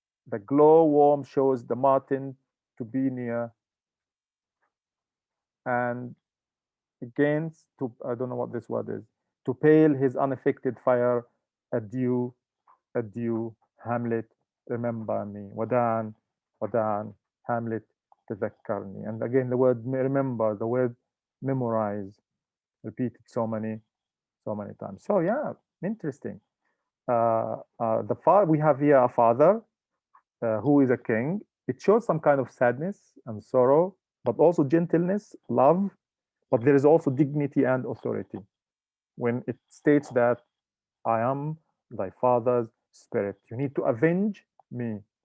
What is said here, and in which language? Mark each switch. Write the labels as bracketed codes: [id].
[en] The glow worm shows the martin to be near. And against, I don't know what this word is, to pale his unaffected fire. Adieu, adieu, Hamlet, remember me. [ar] وداعا, وداعا, Hamlet, تذكرني. [en] And again, the word remember, the word memorize, repeated so many times. So yeah, interesting. We have here a father who is a king. It shows some kind of sadness and sorrow, but also gentleness, love, but there is also dignity and authority when it states that I am thy father's spirit. You need to avenge me.